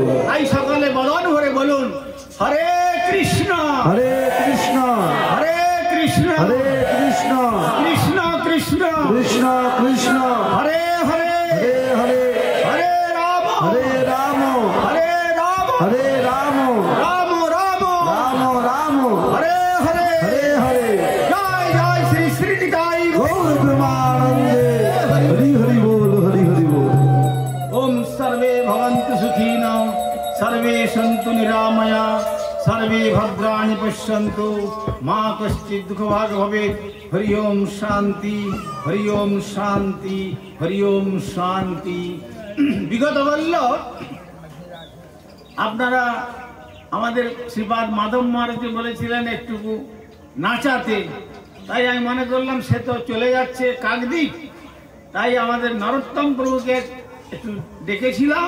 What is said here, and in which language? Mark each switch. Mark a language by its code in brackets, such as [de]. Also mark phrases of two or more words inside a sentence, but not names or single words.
[bn] তাই সকলে বদন ভরে বলুন [sa] হরে কৃষ্ণ হরে কৃষ্ণ হরে কৃষ্ণ হরে কৃষ্ণ কৃষ্ণ কৃষ্ণ কৃষ্ণ কৃষ্ণ হরে হরে হরে হরে রাম হরে রাম হরে রাম হরে রাম রাম রাম রাম রাম হরে হরে হরে হরে। [bn] জয় জয় শ্রী শ্রী নিতাই গৌর প্রেমানন্দে হরি হরি বল হরি হরি বল। [sa] ওম সর্বে ভবন্তু সুখীনঃ, সর্বে সন্তু নিরাময়া, सर्वे भद्राणि पश्यन्तु, मा कश्चित् दुःखभाग् भवेत्। हरि ओम शांति हरि ओम शांति हरि ओम शांति। [bn] বিগত বলল আপনারা আমাদের শ্রীপাদ মাধব মহারাজকে বলেছিলেন একটুকু নাচাতে, তাই আমি মনে করলাম সে তো চলে যাচ্ছে কাকদ্বীপ, তাই আমাদের নরোত্তম প্রভুকে একটু ডেকেছিলাম।